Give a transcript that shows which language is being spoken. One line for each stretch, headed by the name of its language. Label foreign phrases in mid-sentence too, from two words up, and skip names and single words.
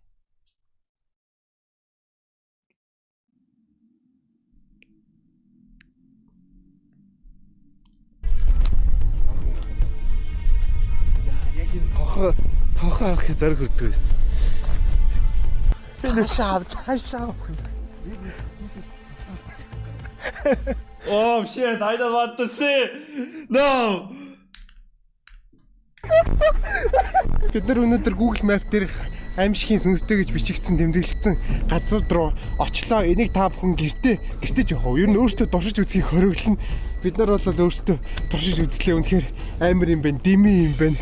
Mongolian: Яг энэ цонхоо авах зориг хүрдэг байсан. Цаашаа.
English: Oh shit, I don't want to see. No.
Mongolian: Бид нар өнөөдөр Google Map дээр аимшигын сүнстэй гэж бичигдсэн тэмдэглэгдсэн газар руу очлоо. Энийг та бүхэн гэртээ жоох. Ер нь өөртөө туршиж үзхийг хориглоно. Бид нар бол өөртөө туршиж үзлээ. Үнэхээр амар юм байна. Дими юм байна.